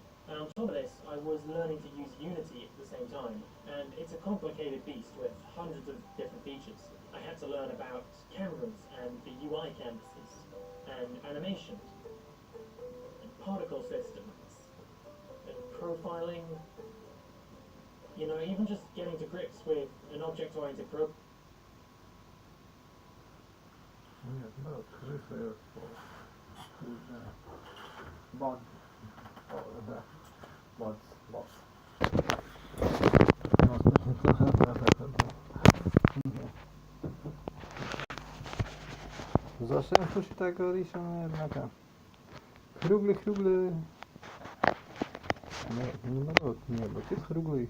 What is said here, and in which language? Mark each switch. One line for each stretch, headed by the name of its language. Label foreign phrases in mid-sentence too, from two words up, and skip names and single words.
English: And on top of this, I was learning to use Unity at the same time, and it's a complicated beast with hundreds of different features. I had to learn about cameras and the UI canvases, and animation, and particle systems, and profiling. You know, even just getting to grips with an object-oriented program.
Russian: Нет, да, скажи свое слово. Бот. Да. Бот.
Polish: Zawsze jak coś tego rysuję jednak.
Russian: Круглый. Не наоборот, не, вот ты круглый.